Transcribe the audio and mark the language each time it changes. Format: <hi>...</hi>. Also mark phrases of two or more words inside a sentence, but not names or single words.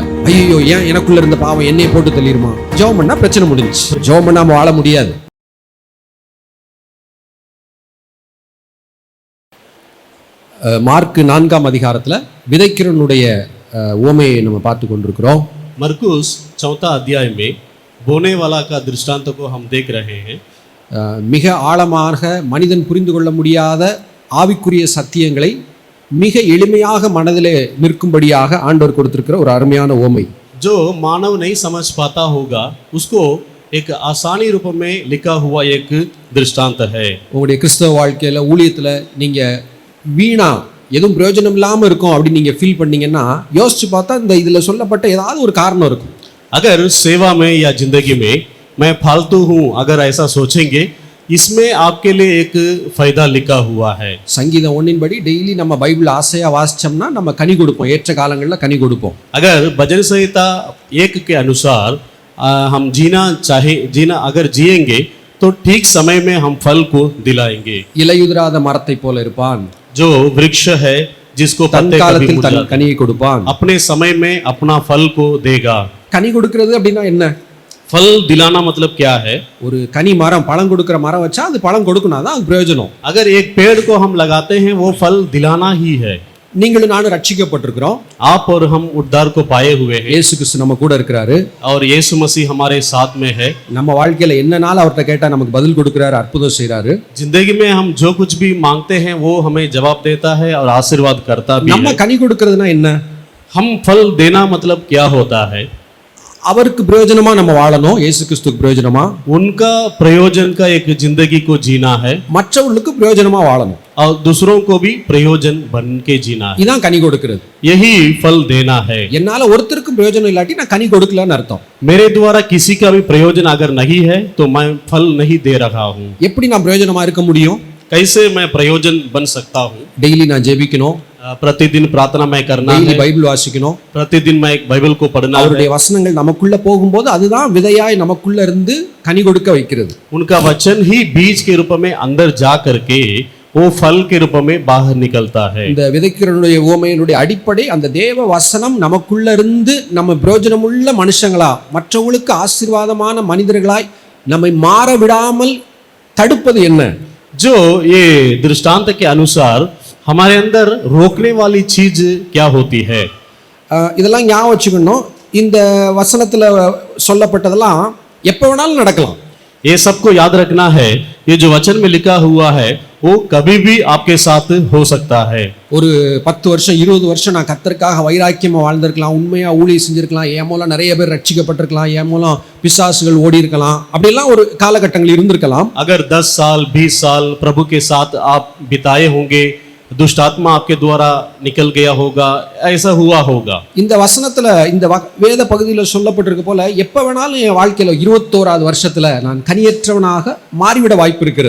<ta>ஐயோ ஏன் எனக்குள்ள இருந்த பாவம் என்னைய போட்டு தள்ளிருமா? ஜெபம் பண்ணா பிரச்சனை முடிஞ்சு. ஜெபம் பண்ணாம வாழ முடியாது. மார்க் 4ஆம் அதிகாரத்துல விதைக்கிறவனுடைய உவமையை நம்ம பார்த்து கொண்டிருக்கிறோம்.</ta> <hi>मरकुस 4 अध्याय में बोने वाला का दृष्टांत को हम देख रहे हैं.</hi> <ta>மிக ஆழமாக மனிதன் புரிந்து கொள்ள முடியாத ஆவிக்குரிய சத்தியங்களை மிக எளிமையாக மனதிலே நிற்கும்படியாக ஆண்டவர் கொடுத்திருக்கிற ஒரு அருமையான உவமை.</ta> <hi>जो मानव नहीं समझ पाता होगा उसको एक आसानी रूप में लिखा हुआ एक दृष्टांत है.</hi> <ta>உங்களுடைய கிறிஸ்தவ வாழ்க்கையில ஊழியத்துல நீங்க வீணா எதுவும் பிரயோஜனம் இல்லாம இருக்கும் அப்படின்னு நீங்க ஃபீல் பண்ணீங்கன்னா யோசிச்சு பார்த்தா இந்த இதுல சொல்லப்பட்ட ஏதாவது ஒரு காரணம் இருக்கும்.</ta> <hi>अगर सेवा में या जिंदगी में मैं फालतू हूँ अगर ऐसा सोचेंगे, इसमें आपके लिए एक फायदा लिखा हुआ है.</hi> <ta>சங்கீதம் 1 படி டெய்லி நம்ம பைபிள் ஆசையா வாசிச்சோம்னா நம்ம கனி கொடுப்போம், ஏற்ற காலங்களில் கனி கொடுப்போம்.</ta> <hi>अगर भजन संहिता 1 के अनुसार हम जीना अगर जिएंगे तो ठीक समय में हम फल को दिलाएंगे.</hi> <ta>இலையுதிராத மரத்தை போல இருப்பான்.</ta> <hi>जो वृक्ष है जिसको</hi> <ta>தன்காலத்தில் தன் கனியை கொடுப்பான்.</ta> <hi>अपने समय में अपना फल को देगा.</hi> <ta>கனி கொடுக்கிறது அப்படின்னா என்ன?</ta> <hi>फल दिलाना मतलब क्या है?</hi> <ta>ஒரு கனி மரம், பழம் கொடுக்கிற மரம் வச்சா அது பழம் கொடுக்கணும், அதான் அது பிரயோஜனம்.</ta> <hi>अगर एक पेड़ को हम लगाते हैं वो फल दिलाना ही है.</hi> <ta>நீங்களும் நானும் ரட்சிக்கப்பட்டிருக்கிறோம்.</ta> <hi>आप और हम उद्धार को पाए हुए हैं.</hi> <ta>இயேசு கிறிஸ்து நம்ம கூட இருக்கிறாரு.</ta> <hi>और यीशु मसीह हमारे साथ में है.</hi> <ta>நம்ம வாழ்க்கையில என்னனால அவர்கிட்ட கேட்டா நமக்கு பதில் கொடுக்கிறாரு, அற்புதம் செய்றாரு.</ta> <hi>जिंदगी में हम जो कुछ भी मांगते हैं वो हमें जवाब देता है और आशीर्वाद करता भी है.</hi> <ta>நம்ம கனி கொடுக்கிறதுனா என்ன?</ta> <hi>हम फल देना मतलब क्या होता है?</hi> <ta>அவருக்கு பிரயோஜனமா நம்ம வாழணும், இயேசு கிறிஸ்துக்கு பிரயோஜனமா.</ta> <hi>उनका प्रयोजन का एक जिंदगी को जीना है</hi> <ta>மற்றவங்களுக்கு பிரயோஜனமா வாழணும்.</ta> <hi>और दूसरों को भी प्रयोजन बन के जीना है.</hi> <ta>இதான் கனி கொடுக்கிறது.</ta> <hi>यही फल देना है.</hi> <ta>என்னால ஒருத்தருக்கும் பிரயோஜனம் இல்லாட்டி நான் கனி கொடுக்கலன்னு அர்த்தம்.</ta> <hi>मेरे द्वारा किसी का भी प्रयोजन अगर नहीं है तो मैं फल नहीं दे रहा हूँ.</hi> <ta>எப்படி நான் பிரயோஜனமா இருக்க முடியும்?</ta> <hi>कैसे मैं प्रयोजन बन सकता हूँ?</hi> <ta>டெய்லி நான் ஜெபிக்கணும்,</ta> <hi>प्रतिदिन प्रार्थना मैं करना</hi> <ta>டெய்லி</ta> <hi>है,</hi> <ta>பைபிள் வாசிக்கணும்.</ta> <hi>प्रतिदिन मैं एक बाइबल को पढ़ना है.</hi> <ta>அவருடைய வசனங்கள் நமக்குள்ள போகும்போது அதுதான் விதையாய் நமக்குள்ள இருந்து கனி கொடுக்க வைக்கிறது.</ta> <hi>उनका वचन ही बीज के रूप में अंदर जा करके वो फल के रूप में बाहर निकलता है.</hi> <ta>இந்த விதைக்கிறவனுடைய உவமையினுடைய அடிப்படை அந்த தேவ வசனம் நமக்குள்ள இருந்து நம்ம பிரயோஜனமுள்ள மனுஷங்களா, மற்றவங்களுக்கு ஆசீர்வாதமான மனிதர்களாய் நம்மை மாற விடாமல் தடுப்பது என்ன?</ta> <hi>जो ये दृष्टांत के अनुसार हमारे अंदर रोकने वाली चीज क्या होती है?</hi> <ta>இதெல்லாம் ஞாபகம் வச்சுக்கணும். இந்த வசனத்துல சொல்லப்பட்டதெல்லாம் எப்ப வேணாலும் நடக்கலாம்.</ta> <hi>ये सबको याद रखना है. ये जो वचन में लिखा हुआ है वो कभी भी आपके साथ हो सकता है.</hi> <ta>ஒரு 10 வருஷம் 20 வருஷம் நான் கர்த்தருக்காக வைராக்கியமா வாழ்ந்திருக்கலாம், உண்மையா ஊழியம் செஞ்சிருக்கலாம், என் மூலம் நிறைய பேர் ரட்சிக்கப்பட்டிருக்கலாம், என் மூலம் பிசாசுகள் ஓடி இருக்கலாம், அப்படிலாம் ஒரு காலகட்டங்கள் இருந்திருக்கலாம்.</ta> <hi>अगर 10 साल 20 साल प्रभु के साथ आप बिताए होंगे, दुष्ट आत्मा आपके द्वारा निकल गया होगा, ऐसा हुआ होगा.</hi> <ta>இந்த வசனத்துல இந்த வேத பகுதியில சொல்லப்பட்டிருக்க போல எப்ப வேணாலும் என் வாழ்க்கையில 21வது வருஷத்துல நான் கனியற்றவனாக மாறிவிட வாய்ப்பு இருக்கிறது.</ta>